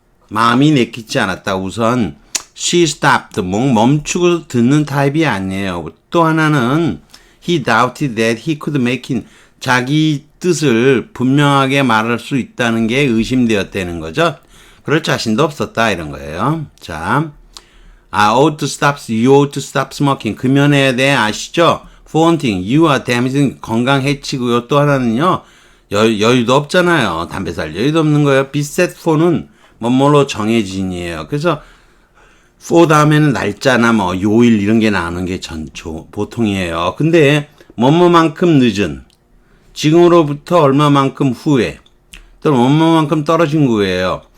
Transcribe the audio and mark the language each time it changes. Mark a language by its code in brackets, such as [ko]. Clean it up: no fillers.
[ko] 마음이 내키지 않았다. 우선 [en] she stopped, [ko] 멈추고 듣는 타입이 아니에요. 또 하나는 [en] he doubted that he could make it, [ko] 자기 뜻을 분명하게 말할 수 있다는 게 의심되었다는 거죠. 그럴 자신도 없었다 이런 거예요. 자, [en] ought to stop, you ought to stop smoking. [ko] 금연해야 돼 아시죠? [en] For one thing, you are damaging, [ko] 건강 해치고요. 또 하나는요, 여유도 없잖아요. 담배 살 여유도 없는 거예요. [en] be set for [ko] 는 뭐뭐로 정해진이에요. 그래서 for 다음에는 날짜나 뭐 요일 이런 게 나오는 게 보통이에요. 근데 뭐뭐만큼 늦은, 지금으로부터 얼마만큼 후에, 또는 뭐뭐만큼 떨어진 거예요.